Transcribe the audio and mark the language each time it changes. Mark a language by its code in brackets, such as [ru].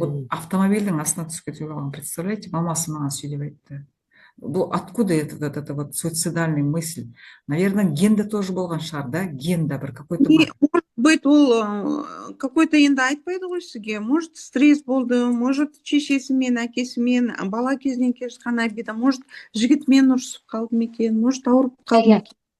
[kk] Автомобильдің астына түсіп кетіп алған, представляете, мамасы маған сөйлеп айтты. [ru] Откуда это вот суицидальный мысль? [kk] Наверное, генде тоже болған шығар, да? Генде бір какой-то... Может быть, ол какой-то енді айтпайды ғой сізге. Может, стресс болды, может, шешесімен, әкесімен, бала кезінен келе жатқан обида, может, жігітмен ұрысып қалды ма екен, может, ауырып қалды ма екен.